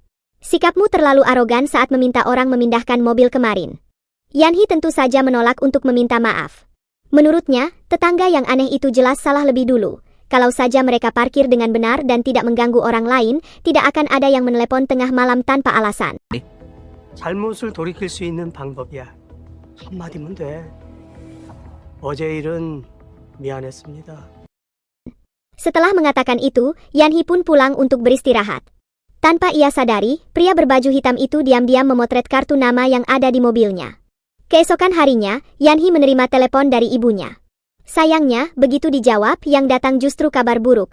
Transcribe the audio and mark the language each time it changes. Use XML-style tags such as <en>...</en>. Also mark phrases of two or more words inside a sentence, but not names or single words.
<id>"Sikapmu terlalu arogan saat meminta orang memindahkan mobil kemarin." Yanhee tentu saja menolak untuk meminta maaf. Menurutnya, tetangga yang aneh itu jelas salah lebih dulu. kalau saja mereka parkir dengan benar dan tidak mengganggu orang lain, tidak akan ada yang menelepon tengah malam tanpa alasan.</id> <ko>잘못을 돌이킬 수 있는 방법이야. 한마디면 돼. 어제 일은 미안했습니다.</ko> <id>Setelah mengatakan itu, Yanhee pun pulang untuk beristirahat. Tanpa ia sadari, pria berbaju hitam itu diam-diam memotret kartu nama yang ada di mobilnya. Keesokan harinya, Yanhee menerima telepon dari ibunya. Sayangnya, begitu dijawab, yang datang justru kabar buruk.</id>